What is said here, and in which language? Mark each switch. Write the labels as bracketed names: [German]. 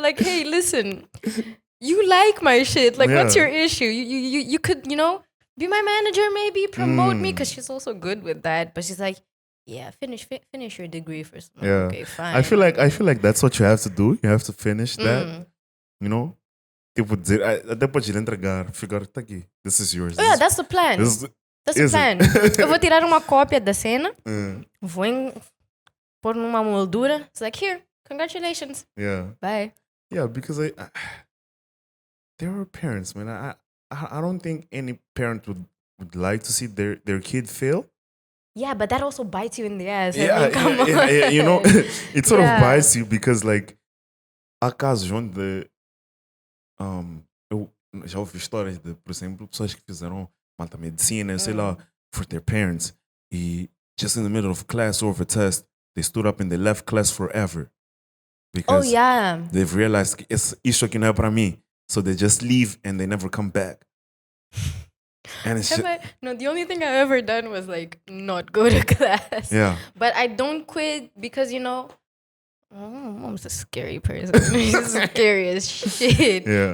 [English] Like, hey, listen, you like my shit. Like, what's Yeah. your issue? You could, be my manager, maybe promote me, because she's also good with that. But she's like, yeah, finish your degree first. I'm like, Yeah. okay, fine. I feel like that's what you have to do. You have to finish that. You know? [Portuguese] Tipo dizer, até pode ir entregar, ficar, tá aqui. [English] This is yours. Oh, yeah, that's the plan. That's the plan. [Portuguese] Eu vou tirar uma cópia da cena, vou pôr numa moldura. [English] It's like, here, congratulations. Yeah. Bye. Yeah, because there are parents, man. I don't think any parent would like to see their kid fail. Yeah, but that also bites you in the ass. Yeah, I mean, come on. you know, it sort of bites you because, like, [Portuguese] há casos onde eu já ouvi histórias de, por exemplo, pessoas que fizeram malta medicina, sei lá, [English] for their parents, e just in the middle of class or of a test, they stood up and they left class forever. Because they've realized [Portuguese] que isto aqui não é para mim. [English] So they just leave and they never come back. And it's no, the only thing I've ever done was like not go to class. Yeah. But I don't quit because, Mom's a scary person. She's scary as shit. Yeah.